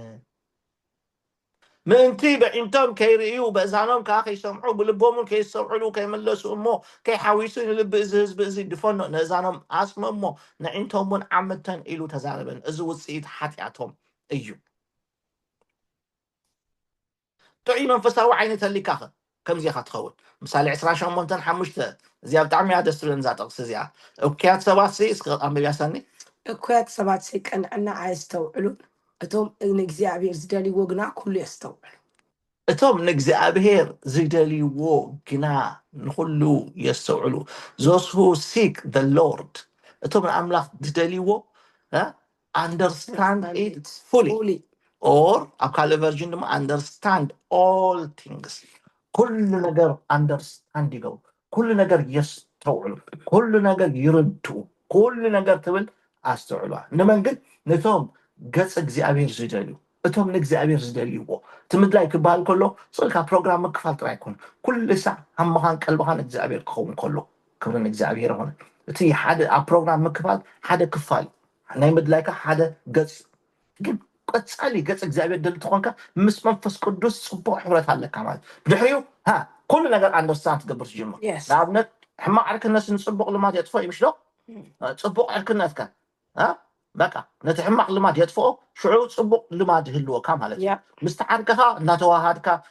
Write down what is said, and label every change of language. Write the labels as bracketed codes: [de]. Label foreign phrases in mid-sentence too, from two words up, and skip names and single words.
[ti] ምእንቲ በዒንቶም ከይርእዩ በእዛኖም ከዓ ከይሰምዑ ብልቦምን ከይሰውዕሉ ከይመለሱ እሞ ከይሓዊሱ ንልቢ እዚ ህዝቢ እዚ ድፈኖ ንእዛኖም ኣስመ እሞ ንዒንቶም እውን ዓመተን ኢሉ ተዛረበን። እዚ ውፅኢት ሓጢኣቶም እዩ። ጥዑይ መንፈሳዊ ዓይኒ ተሊካ ከምዚ ኢኻ ትኸውን። ምሳሌ 28:5 እዚኣ ብጣዕሚ እያ ደስ ትብለኒ እዛ ጥቕሲ እዚኣ። እኩያት ሰባት እስኪ ኣንብቢያሰኒ። እኩያት ሰባት ቀንዕና ኣየስተውዕሉን እቶም ንእግዚኣብሔር ዝደልይዎ ግና ኩሉ የስተውዕሉ። እቶም ንእግዚኣብሔር ዝደልይዎ ግና ንኩሉ የስተውዕሉ። [en] those who seek the Lord [ti] እቶም ንኣምላኽ ዝደልይዎ [en] understand it fully [ti] or ኣብ ካልእ ቨርዥን ድማ [en] understand all things [ti] ኩሉ ነገር understand ይገብሩ ኩሉ ነገር የስተውዕሉ ኩሉ ነገር ይርድኡ ኩሉ ነገር ትብል ኣስተውዕሏ ንመን ግን ነቶም ገጽ እግዚኣብሔር ዝደልዩ እቶም ንእግዚኣብሔር ዝደልይዎ እቲ ምድላይ ክበሃል ከሎ ስልካ ፕሮግራም ምክፋል ጥራይ ኣይኮነ ኩሉ ሳዕ ሃመኻን ቀልብኻን እግዚኣብሔር ክኸውን ከሎ ክብሪ ንእግዚኣብሔር ይኹን እቲ ሓደ ኣብ ፕሮግራም ምክፋል ሓደ ክፋል ናይ ምድላይካ ሓደ ገጽ ግን ቀጻሊ ገጽ እግዚኣብሔር ደሊ ትኾንካ ምስ መንፈስ ቅዱስ ጽቡቕ ሕብረት ኣለካ ማለት ብድሕሪኡ ኩሉ ነገር ኣንደርስታንድ ትገብር ትጅምር ንኣብነት ሕማቕ ዕርክነት ንፅቡቕ ልማድ የጥፎ እዩ ምሽ ዶ ጽቡቕ ዕርክነትካ በቃ ነቲ ሕማቕ ልማድ የጥፍኦ ሽዑ ጽቡቕ ልማድ ይህልወካ ማለት እዩ ምስቲ ዓርክኻ እናተዋሃድካ